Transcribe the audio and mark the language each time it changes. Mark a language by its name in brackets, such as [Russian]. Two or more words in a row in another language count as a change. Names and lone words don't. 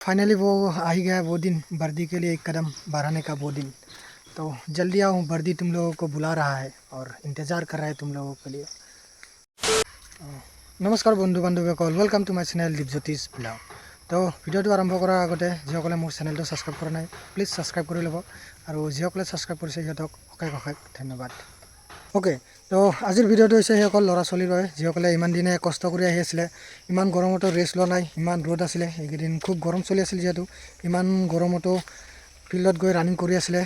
[Hindi] फाइनली वो आ ही गया वो दिन, वर्दी के लिए एक कदम बढ़ाने का वो दिन। तो जल्दी आओ, वर्दी तुम लोगों को बुला रहा है और इंतज़ार कर रहा है तुम लोगों के लिए। [Assamese] নমস্কাৰ বন্ধু বান্ধৱীসকল, [English] welcome to my channel दीपज्योतिष ब्लॉग। [Assamese] तो ভিডিঅ'টো আৰম্ভ কৰাৰ আগতে যিসকলে মোৰ চেনেলটো ছাবস্ক্ৰাইব কৰা নাই [English] please subscribe [Assamese] কৰি ল'ব, আৰু যিসকলে ছাবস্ক্ৰাইব কৰিছে সিহঁতক অশেষ অশেষ ধন্যবাদ। ওকে, তো আজিৰ ভিডিঅ'টো হৈছে সেইসকল ল'ৰা ছোৱালীৰ বাবে যিসকলে ইমান দিনে কষ্ট কৰি আহি আছিলে। ইমান গৰমতো ৰেষ্ট লোৱা নাই, ইমান ৰ'দ আছিলে, এইকেইদিন খুব গৰম চলি আছিল, যিহেতু ইমান গৰমতো ফিল্ডত গৈ ৰানিং কৰি আছিলে।